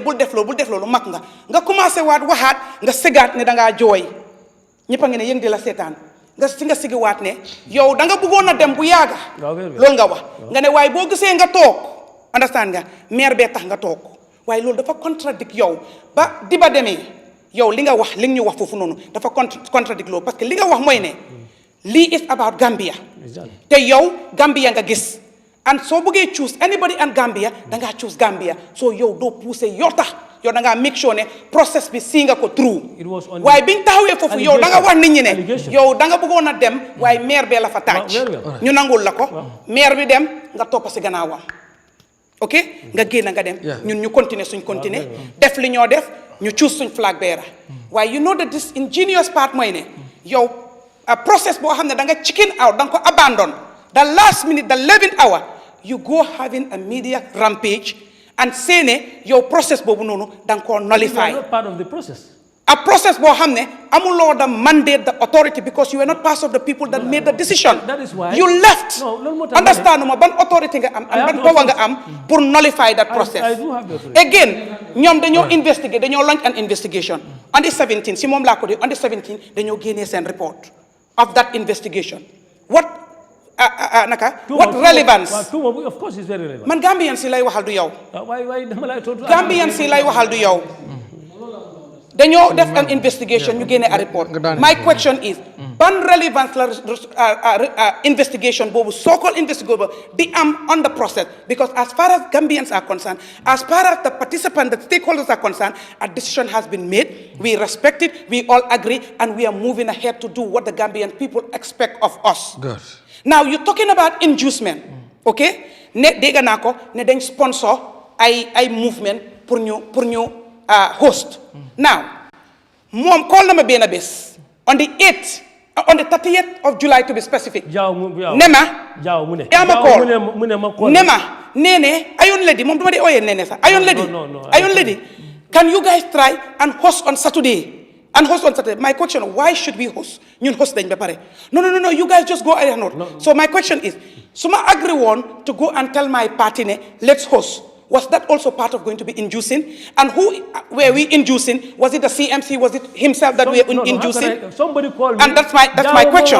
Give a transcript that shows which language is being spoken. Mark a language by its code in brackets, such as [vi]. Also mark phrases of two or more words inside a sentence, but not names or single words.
[wo] bul def loolu mag nga commencé waat waxaat nga sëgaat ne dangaa jooy ñëpp a ngi ne yëng di la seetaan nga sigi waat ne yow da nga bëggoon a dem bu yaaga loolu nga wax nga ne waaye boo gisee nga toog understand nga maire bee tax nga toog waaye loolu dafa contradict yow ba di ba demee yow li nga wax li ñu wax foofu noonu dafa contradict loolu parce que li nga wax mooy ne lii [en] is about Gambia [wo] te yow Gambia nga gis and soo bëggee choose [en] anybody and Gambia [wo] dangaa choose Gambia so yow doo pousser yoo tax yow dangaa [en] make sure [wo] ne process bi si nga ko through waaye biñ taxawee foofu yow danga wax nit ñi ne yow danga bëggoon a dem waaye maire bee la fa taaj ñu nangul la ko maire bi dem nga toppa si gannaawam ok nga génn nga dem ñun ñu continuer suñ continuer def li ñoo def ñu choose suñ flag bearer waaye [en] you know that this ingenious part [wo] mooy ne yow process boo xam ne da nga [en] chicken out [wo] da nga ko abandon [en] the last minute the 11th hour you go having a media rampage and say [wo] ne yow process boobu noonu da nga koo nullify [en] part of the process a process [wo] boo xam ne amuloo [en] the mandate the authority because you were not part of the people that made the decision that is why you left understand ma ban authority [wo] nga am [en] and ban power [wo] nga am pour [en] nullify that process I do have the authority. again [wo] ñoom dañoo investigate dañoo [en] launch an investigation on the 17 [wo] si moom laa ko di [en] on the 17 [wo] dañoo génnee seen [en] report of that investigation what relevance of course it's very relevant [wo] man Gambian si lay waxal du yow why dama lay tontu [en] Gambian [wo] si lay waxal du yow dañoo def [en] an investigation [wo] ñu génne [en] a report my question is ban relevance [wo] la investigation boobu [en] so-called investigation [wo] di am [en] on the process because as far as Gambians are concerned as far as the participants the stakeholders are concerned a decision has been made we respect it we all agree and we are moving ahead to do what the Gambian people expect of us. Good. Now you're talking about inducement [wo] okay ne dégg naa ko ne dañ sponsor ay movement pour ñu host now moom call na ma benn bés [en] on the 30th of July to be specific [wo] nema yaa ma call nema Neneh ayon lady moom duma dee ooyee Neneh sax [en] ayon lady can you guys try and host on Saturday my question why should we host [wo] ñun host dañ ba pare [en] no you guys just go ahead so my question is [wo] su ma [en] agree woon to go and tell my party ne let's host Was that also part of going to be inducing? And who were we inducing? Was it the CMC? Was it himself that we were inducing? Somebody called me. And that's my question.